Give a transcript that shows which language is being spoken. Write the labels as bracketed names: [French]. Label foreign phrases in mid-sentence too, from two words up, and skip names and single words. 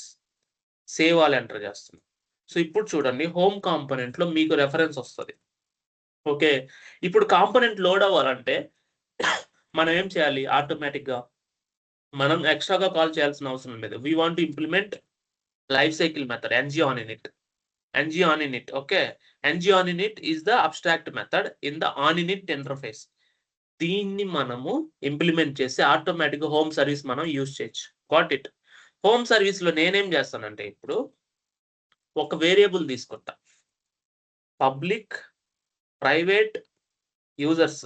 [English] save all enter [Telugu] చేస్తున్నాం. సో ఇప్పుడు చూడండి [English] home component [Telugu] లో మీకు రెఫరెన్స్ వస్తుంది. ఓకే, ఇప్పుడు [English] component load [Telugu] అవ్వాలంటే మనం ఏం చేయాలి? ఆటోమేటిక్ గా మనం ఎక్స్ట్రాగా కాల్ చేయాల్సిన అవసరం లేదు. [English] we want to implement life cycle method ng-on-init. ng-on-init. ఓకే, ng-on-init is the abstract method in the on-init interface. [Telugu] దీన్ని మనము ఇంప్లిమెంట్ చేసి ఆటోమేటిక్ గా [English] home service [Telugu] మనం యూజ్ చేయొచ్చు. [English] got it. home service [Telugu] లో నేనేం చేస్తానంటే, ఇప్పుడు ఒక వేరియబుల్ తీసుకుంటా, [English] public private users.